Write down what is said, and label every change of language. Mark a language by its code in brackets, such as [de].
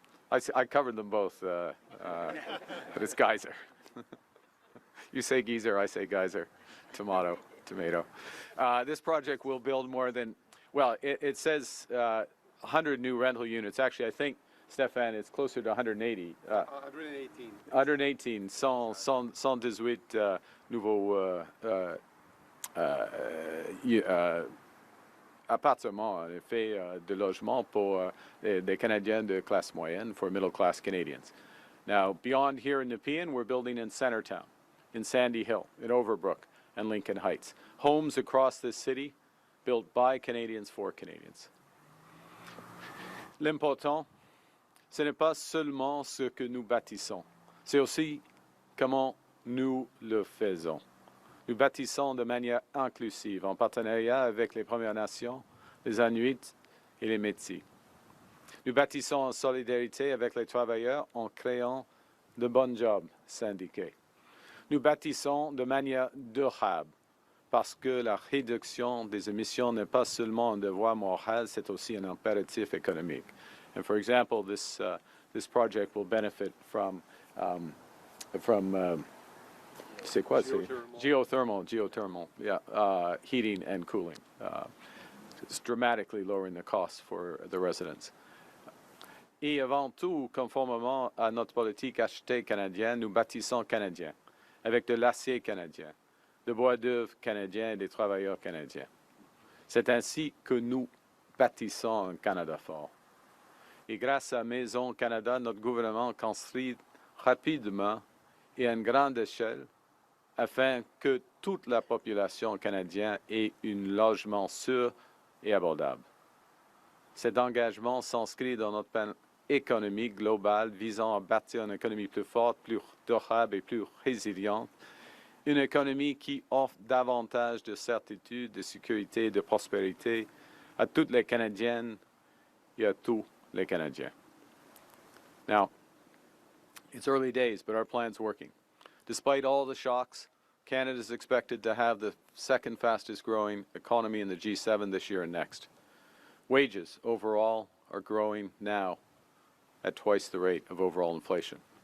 [en] I covered them both, but it's geyser. You say geyser, I say geyser. Tomato. This project will build more than, well, it says 100 new rental units. Actually, I think, Stéphane, it's closer to 180. 118. [fr] 118, 118 nouveaux appartements, en effet, de logements pour des Canadiens de classe moyenne, [en] for middle-class Canadians. Now, beyond here in Nepean, we're building in Centertown, in Sandy Hill, in Overbrook, and Lincoln Heights. Homes across this city built by Canadians for Canadians. [fr] L'important, ce n'est pas seulement ce que nous bâtissons, c'est aussi comment nous le faisons. Nous bâtissons de manière inclusive, en partenariat avec les Premières Nations, les Inuits et les Métis. Nous bâtissons en solidarité avec les travailleurs en créant de bons jobs syndiqués. Nous bâtissons de manière durable parce que la réduction des émissions n'est pas seulement un devoir moral, c'est aussi un impératif économique. [en] And for example, this project will benefit from [fr] c'est quoi? [en] Geothermal, yeah, heating and cooling. It's dramatically lowering the costs for the residents. [fr] Et avant tout, conformément à notre politique achetée canadienne, nous bâtissons canadien, avec de l'acier canadien, de bois d'œuvre canadien et des travailleurs canadiens. C'est ainsi que nous bâtissons un Canada fort. Et grâce à Maison Canada, notre gouvernement construit rapidement et à une grande échelle afin que toute la population canadienne ait un logement sûr et abordable. Cet engagement s'inscrit dans notre plan économique global visant à bâtir une économie plus forte, plus durable et plus résiliente, une économie qui offre davantage de certitude, de sécurité, de prospérité à toutes les Canadiennes et à tous les Canadiens. [en] Now, it's early days, but our plan's working. Despite all the shocks, Canada is expected to have the second fastest growing economy in the G7 this year and next. Wages overall are growing now at twice the rate of overall inflation.